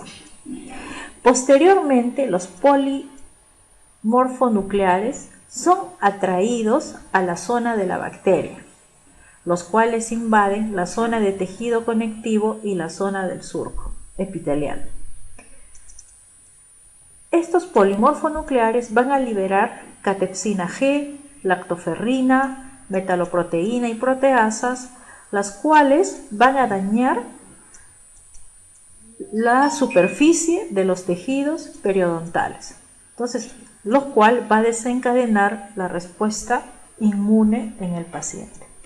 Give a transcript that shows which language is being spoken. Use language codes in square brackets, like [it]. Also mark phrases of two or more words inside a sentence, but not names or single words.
[es] Posteriormente, los polimorfonucleares son atraídos a la zona de la bacteria, los cuales invaden la zona de tejido conectivo y la zona del surco epitelial. Estos polimorfonucleares van a liberar catepsina G, lactoferrina, metaloproteína y proteasas, las cuales van a dañar la superficie de los tejidos periodontales. Entonces, lo cual va a desencadenar la respuesta inmune en el paciente.